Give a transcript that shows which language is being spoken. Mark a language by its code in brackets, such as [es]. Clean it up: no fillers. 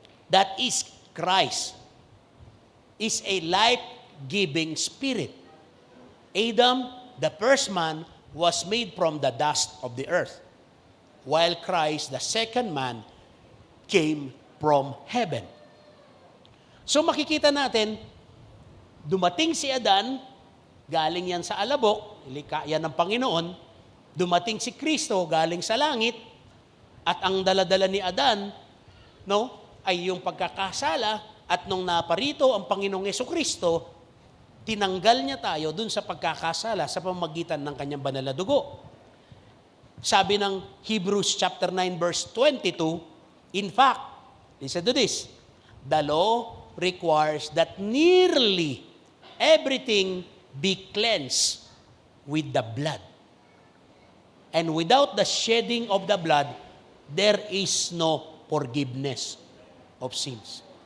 [en] That is, Christ is a life-giving spirit. Adam, the first man, was made from the dust of the earth, while Christ, the second man, came from heaven. [tl] So makikita natin, dumating si Adan, galing yan sa alabok, ilikha yan ng Panginoon, dumating si Kristo, galing sa langit, at ang daladala ni Adan, ay yung pagkakasala, at nung naparito ang Panginoong Jesucristo, tinanggal niya tayo dun sa pagkakasala sa pamamagitan ng kanyang banal na dugo. Sabi ng [en] Hebrews chapter 9 verse 22, in fact, listen to this, the law requires that nearly everything be cleansed with the blood. And without the shedding of the blood, there is no forgiveness of sins.